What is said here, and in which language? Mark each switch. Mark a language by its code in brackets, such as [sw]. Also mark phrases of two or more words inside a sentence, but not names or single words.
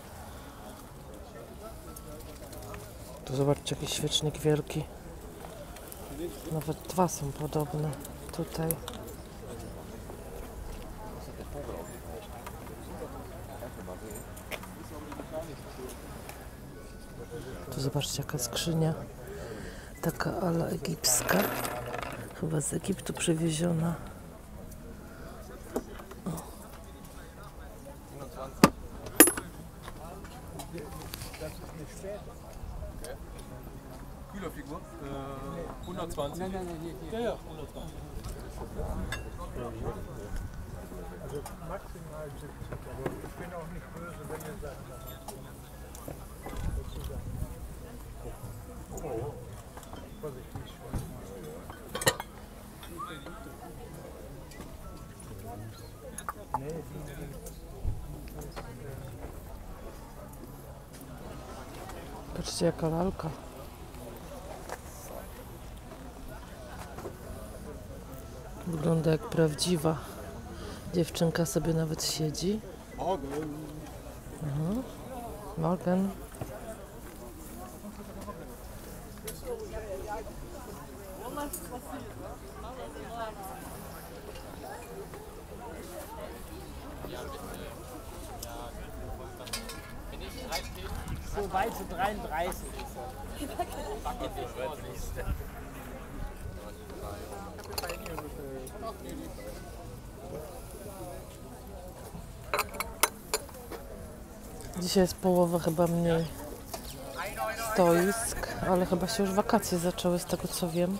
[de] Alles gut. [pl] Tu zobaczcie, jaki świecznik wielki. Nawet dwa są podobne tutaj. Tu zobaczcie, jaka skrzynia. Taka ala egipska. Chyba z Egiptu przywieziona. [de] Kühlerfigur? 120? Nein, nein, nein. Ja, ja, 120. Also maximal 70, aber ich bin auch nicht böse, wenn ihr sagt, oh, vorsichtig. Nee, [pl] Patrzcie, jaka lalka. Wygląda jak prawdziwa. Dziewczynka sobie nawet siedzi. [de] Morgen. So weit zu 33. [pl] Dzisiaj jest połowa chyba mniej stoisk, ale chyba się już wakacje zaczęły z tego co wiem.